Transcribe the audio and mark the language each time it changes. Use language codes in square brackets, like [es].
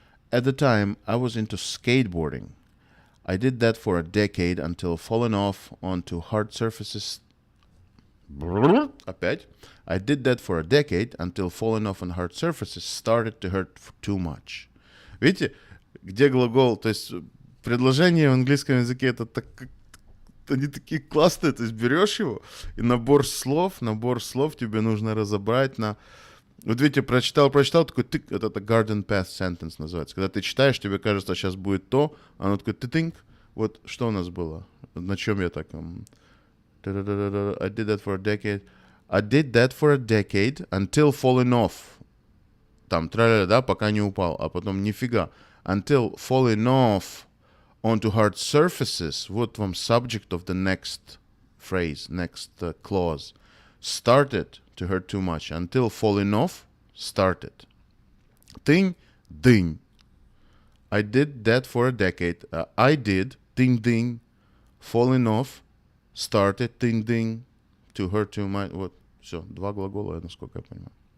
[en] At the time, I was into skateboarding. I did that for a decade until falling off onto hard surfaces. [ru] Опять. [en] I did that for a decade until falling off on hard surfaces started to hurt too much. [ru] Видите, где глагол, то есть предложение в английском языке это так, они такие классные, то есть берешь его и набор слов тебе нужно разобрать на Вот видите, прочитал, такой тык, это [en] garden path sentence [ru] называется. Когда ты читаешь, тебе кажется, сейчас будет то, а оно такое тынк. Вот что у нас было? На чем я так... [en] I did that for a decade. I did that for a decade until falling off. [ru] Там, тра-ля-ля, да, пока не упал. А потом нифига. [en] Until falling off onto hard surfaces. [ru] Вот вам [en] subject of the next phrase, next clause. Started to hurt too much. Until falling off, started. Ding, ding. I did that for a decade. I did, ding, ding. Falling off, started, ding, ding. To hurt too much. [ru] Вот, все, два глагола, насколько я понимаю.